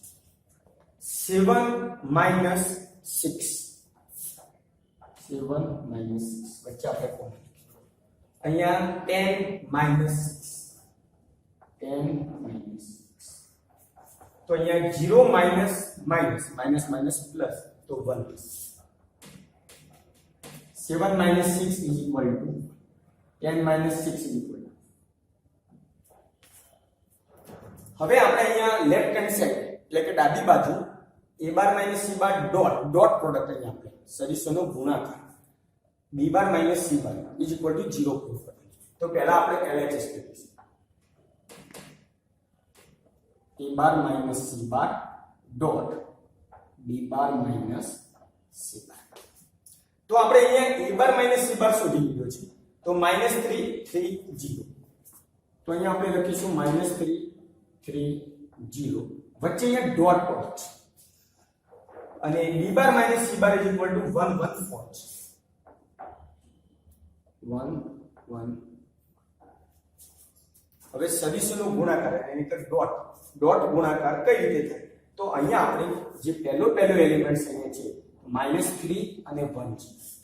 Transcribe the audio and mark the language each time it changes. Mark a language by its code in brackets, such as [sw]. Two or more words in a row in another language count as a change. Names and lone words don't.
[en] 7 minus 6 7 minus 6 [gu] વચ્ચે આપણે કોમન લખીશું. અહીંયા [en] 10 minus 6 10 minus 6. તો અહીંયા 0 minus minus minus plus તો 1 7 minus 6 is equal to 10 minus 6 is equal to. [gu] હવે આપણે અહીંયા લેફ્ટ હેન્ડ સાઈડ એટલે કે ડાબી બાજુ [en] a bar minus c bar dot product [gu] અહીંયા આપણે સદિશોનો ગુણાકાર [en] b bar minus c bar is equal to 0 [gu] પ્રૂફ કરીશું. તો પહેલા આપણે LHS કરીશું. [en] a bar minus c bar dot b bar minus c bar. [gu] તો આપણે અહીંયા [en] a bar minus c bar [gu] શોધી લીધો છે. તો -3 3 0. તો અહીંયા આપણે લખીશું -3 3 0 વચ્ચે અહીંયા [en] dot product [gu] છે અને [en] b bar minus c bar is equal to 1 [gu] 1 4 છે 1 1. હવે સદિશોનો ગુણાકાર એટલે કે ડોટ ગુણાકાર કઈ રીતે થાય? તો અહીંયા આપણે જે પહેલો એલિમેન્ટ અહીંયા છે -3 અને 1 છે.